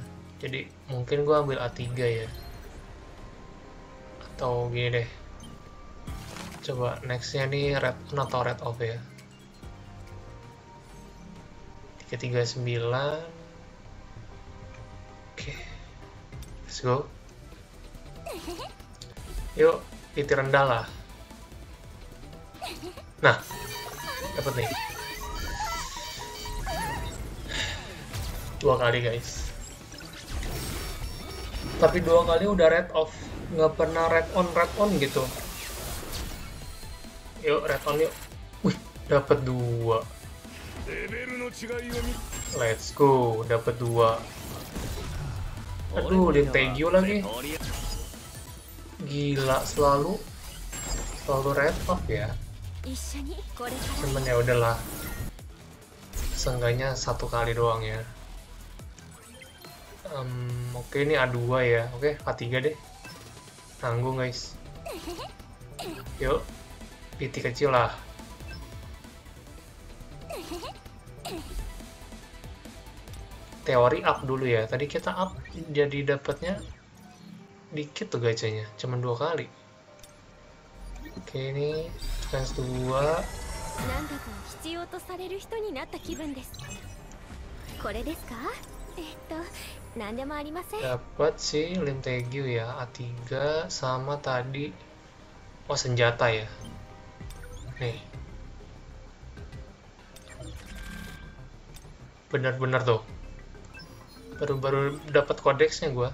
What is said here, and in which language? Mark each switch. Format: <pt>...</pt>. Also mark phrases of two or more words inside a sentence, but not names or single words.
<id>Jadi mungkin gua ambil A3 ya. Atau gini deh. Coba nextnya nih</id> <en>red on</en> <id>atau</id> <en>red off</en> <id>ya. 339. Oke.</id> <en>Let's go.</en> <id>Yuk, titik rendah lah. Nah, dapat nih. 2 kali guys. Tapi 2 kali udah</id> <en>red off,</en> <id>nggak pernah</id> <en>red on</en> <id>gitu. Yuk,</id> <en>red on</en> <id>yuk. Wih, dapat 2.</id> <en>Let's go,</en> <id>dapat 2. Aduh, Lintegyu lagi. Gila, selalu</id> <en>red off</en> <id>ya. Cuman ya udahlah. Seenggaknya 1 kali doang ya. Oke, ini A2 ya. Oke, A3 deh. Tanggung guys. Yuk, PT kecil lah. Teori up dulu ya. Tadi kita up jadi dapatnya dikit tuh gacanya, cuma 2 kali. Oke, ini chance 2.</id> <ja>なんだか必要とされる人になった気分です。これですか？何でもありません。</ja> <id>Dapat si Limtegyu ya, A3 sama tadi. Oh, senjata ya. Nih. Bener-bener tuh. Baru-baru dapat kodeksnya gua.</id>